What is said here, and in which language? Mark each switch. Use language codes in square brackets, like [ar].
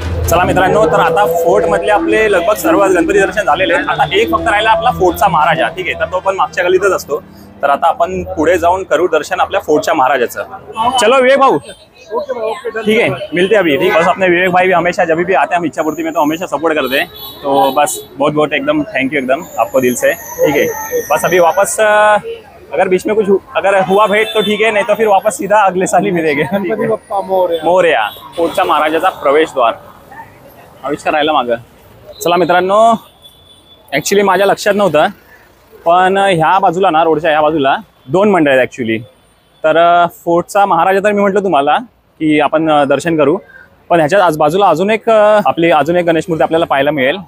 [mr] चला मित्रांनो, तर आता फोर्ट मधले आपले लगभग सर्व गणपती दर्शन झालेले आहेत. आता एक फक्त राहिला आपला फोर्टचा महाराजा. ठीक आहे, तर तो पण मागच्या गल्लीतच असतो. तर आता आपण पुढे जाऊन करू दर्शन आपल्या फोर्टच्या महाराजाचं. [hi] चलो विवेक भाऊ, ठीक है, मिलते अभी. ठीक, बस अपने विवेक भाई भी हमेशा जब भी आते हैं हम इच्छापूर्ति में तो हमेशा सपोर्ट करते हैं. तो बस बहुत बहुत एकदम थैंक यू एकदम आपको दिल से. ठीक है, बस अभी वापस अगर बीच में कुछ अगर हुआ भेंट तो ठीक है, नहीं तो फिर वापस सीधा अगले साल ही मिलेंगे. [mr] मोरया फोर्टच्या महाराजाचा प्रवेशद्वार आविष्कार राहिला मागं. चला मित्रांनो, ॲक्च्युली माझ्या लक्षात नव्हतं, पण ह्या बाजूला ना, रोडच्या ह्या बाजूला 2 मंडळ आहेत ॲक्च्युली. तर फोर्टचा महाराजा तर मी म्हटलं तुम्हाला की आपण दर्शन करू, पण ह्याच्यात आज बाजूला अजून एक गणेश मूर्ती आपल्याला पाहायला मिळेल.